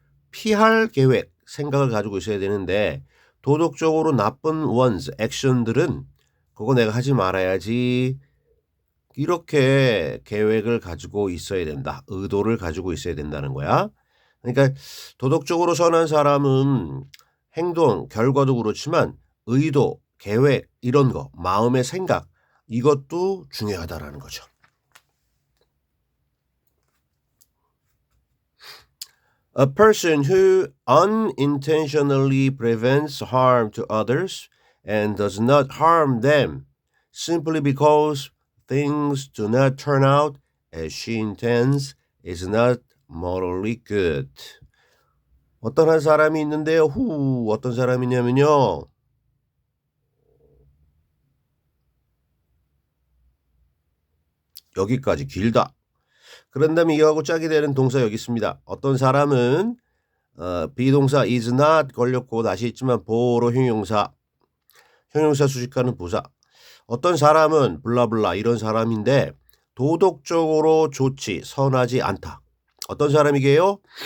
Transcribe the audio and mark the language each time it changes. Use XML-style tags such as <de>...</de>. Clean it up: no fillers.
<ko>피할 계획, 생각을 가지고 있어야 되는데 도덕적으로 나쁜 ones, 액션들은 그거 내가 하지 말아야지 이렇게 계획을 가지고 있어야 된다. 의도를 가지고 있어야 된다는 거야. 그러니까 도덕적으로 선한 사람은 행동, 결과도 그렇지만 의도, 계획 이런 거, 마음의 생각 이것도 중요하다라는 거죠.</ko> <en>A person who unintentionally prevents harm to others and does not harm them simply because things do not turn out as she intends is not morally good.</en> <ko>어떤 한 사람이 있는데요. 어떤 사람이냐면요. 여기까지 길다. 그런 다음에 이거하고 짝이 되는 동사 여기 있습니다. 어떤 사람은 비동사 is not 걸렸고 다시 있지만 보로 형용사 수식하는 부사 어떤 사람은 블라블라 이런 사람인데 도덕적으로 좋지 선하지 않다. 어떤 사람이게요?</ko>